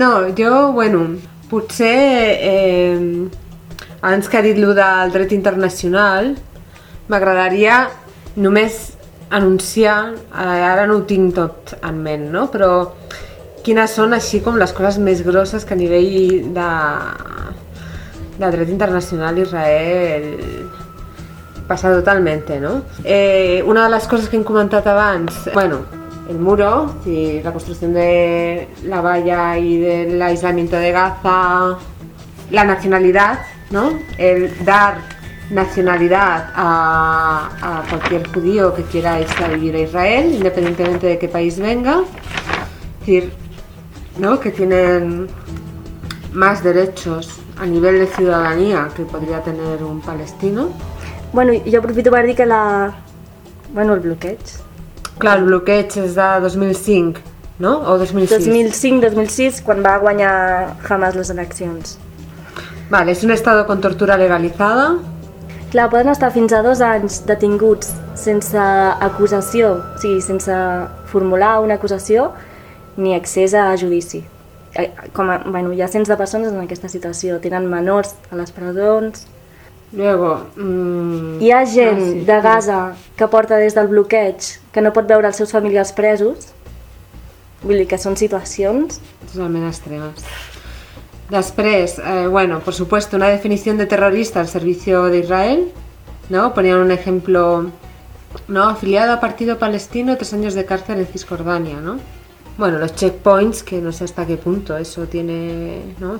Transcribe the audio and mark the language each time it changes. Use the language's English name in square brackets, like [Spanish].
[Catalan] No, jo, bueno, potser abans que ha dit allò del dret internacional, m'agradaria només anunciar, ara no ho tinc tot en ment, no? Però quines són així com les coses més grosses que a nivell de dret internacional Israel passa totalment, no? Una de les coses que hem comentat abans, [Spanish] bueno, el muro, sí, la construcción de la valla y del aislamiento de Gaza, la nacionalidad, ¿no? El dar nacionalidad a cualquier judío que quiera irse a vivir a Israel, independientemente de qué país venga, es decir, ¿no?, que tienen más derechos a nivel de ciudadanía que podría tener un palestino. Bueno, yo aprovecho para decir que el bloqueo. [Catalan] Clar, el bloqueig és de 2005, no? O 2006? 2005-2006, quan va guanyar Hamas les eleccions. [Spanish] Vale, és un estado con tortura legalizada. [Catalan] Clar, poden estar fins a 2 anys detinguts sense acusació, o sigui, sense formular una acusació ni accés a judici. com a, bueno, hi ha cents de persones en aquesta situació, tenen menors a les presons. [Spanish] Luego, [Catalan] hi ha gent de Gaza que porta des del bloqueig, que no pot veure els seus familiars presos. Vull dir que són situacions totalment extremes. [Spanish] Després, bueno, por supuesto, [Catalan] una definició [Spanish] de terrorista al servicio de Israel, ¿no? Ponían un ejemplo, ¿no? Afiliado a partido palestino, 3 años de cárcel en Cisjordania, ¿no? Bueno, los checkpoints, que no sé hasta qué punto eso tiene, ¿no?